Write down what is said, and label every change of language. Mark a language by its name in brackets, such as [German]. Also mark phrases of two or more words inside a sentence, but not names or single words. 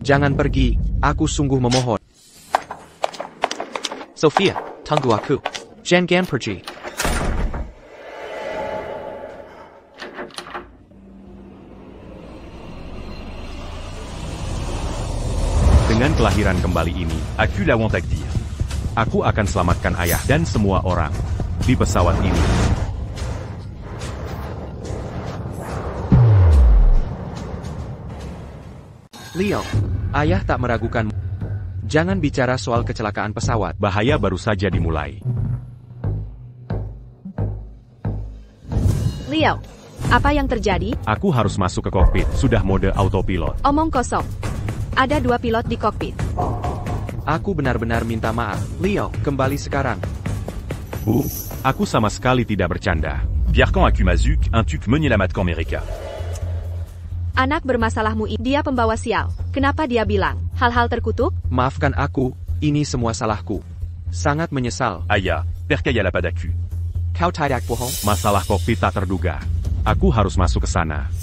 [Indonesian] Jangan pergi. Aku sungguh memohon. Sofia, tunggu aku. Jangan pergi. Dengan kelahiran kembali ini, Aku la want dire. aku akan selamatkan ayah dan semua orang di pesawat ini. Leo, ayah tak meragukanmu. Jangan bicara soal kecelakaan pesawat. Bahaya baru saja dimulai. Leo, apa yang terjadi? Aku harus masuk ke kokpit. Sudah mode autopilot. Omong kosong. Ada 2 pilot di kokpit. Aku benar-benar minta maaf. Leo, kembali sekarang. Bu, aku sama sekali tidak bercanda. Pierre-Camp Aku Mazuk, un tuc meunier la matcan America. Anak bermasalahmu ini. Dia pembawa sial. Kenapa dia bilang hal-hal terkutuk? Maafkan aku, ini semua salahku. Sangat menyesal. Aya, percaya la padaku. Kau tidak bohong? Masalah kokpit tak terduga. Aku harus masuk ke sana.